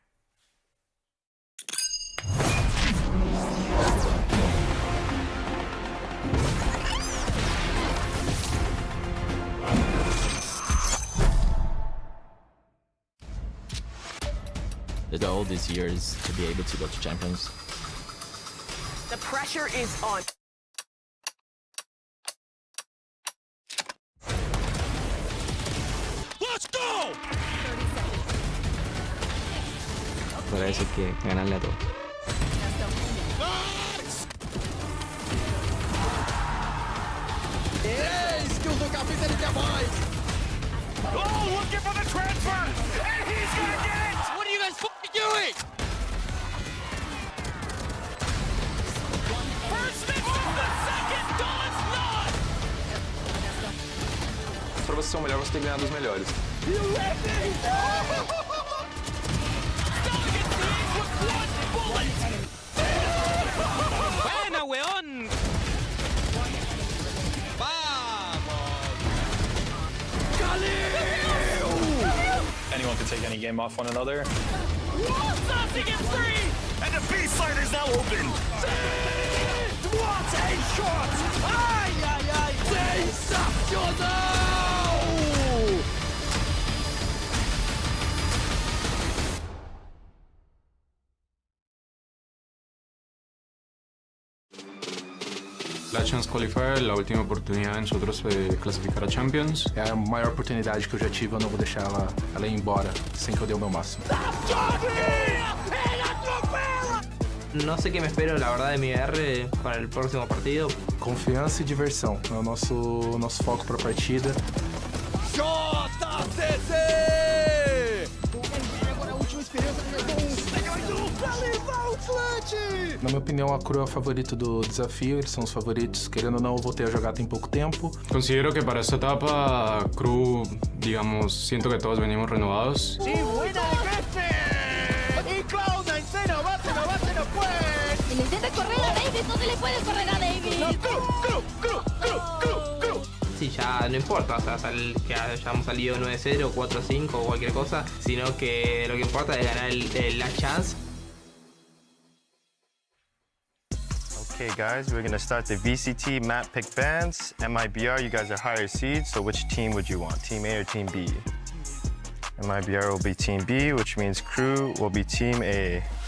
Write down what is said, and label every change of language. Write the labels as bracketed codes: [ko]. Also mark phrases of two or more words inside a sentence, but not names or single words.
[en] The goal this year is to be able to go to champions. The pressure is on. Let's go! [es] Parece que ganarle a todos. [pt] Skills do capitão, ele quer mais! [en] Oh, looking for the transfer! And he's gonna get it! What are you guys doing? First misses the second, does not! [pt] Para você ser o melhor, você tem que ganhar dos melhores. [es] Buena, weón! [en] Anyone can take any game off one another. Saucy gets three! And the B-side is now open! What a shot! [pt] Ai, ai, ai! Sensacional! [en] Last Chance Qualifier, [es] la última oportunidade de nosotros classificar a Champions. [pt] É a maior oportunidade que eu já tive, eu não vou deixar ela ir embora sem que eu dê o meu máximo. No sé qué me espero, la verdad, de MIBR para el próximo partido. Confiança e diversão é o nosso foco para a partida. JCC! Agora a última experiência Na minha opinião, a Crew é o favorito do desafio, eles são os favoritos. Querendo ou não, eu voltei a jogar tem pouco tempo. [es] Considero que para esta etapa, Crew, digamos, siento que todos venimos renovados. Sí, buena jefe! Y Cloud9, se nos va, pues. Si le intenta correr a David, no se le puede correr a David. No, Crew. Sí, ya no importa, o sea, que hayamos salido 9-0, 4-5 o cualquier cosa, sino que lo que importa es ganar el Last Chance. [en] Okay, guys, we're gonna start the VCT map pick bands. MIBR, you guys are higher seeds, so which team would you want? Team A or Team B? MIBR will be Team B, which means Crew will be Team A.